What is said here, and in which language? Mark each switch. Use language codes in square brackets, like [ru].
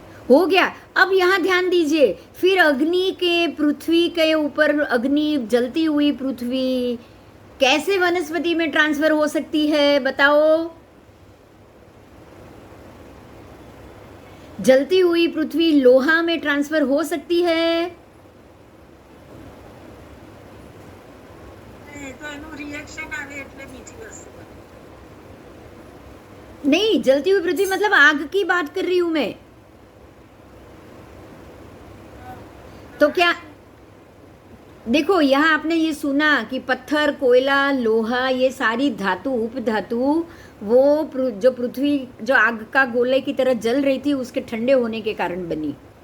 [hi] हो गया। अब यहाँ ध्यान दीजिए, फिर अग्नि के पृथ्वी के ऊपर, अग्नि जलती हुई पृथ्वी कैसे वनस्पति में ट्रांसफर हो सकती है बताओ? जलती हुई पृथ्वी लोहा में ट्रांसफर हो सकती है? [gu] તો એનું રિએક્શન આવે એટલે બીજી વસ્તુ બને. [hi] नहीं, जलती हुई पृथ्वी मतलब आग की बात कर रही हूं मैं। तो क्या देखो, यहाँ आपने ये सुना कि पत्थर, कोयला, लोहा, ये सारी धातु, उपधातु, वो जो पृथ्वी जो आग का गोले की तरह जल रही थी उसके ठंडे होने के कारण बनी।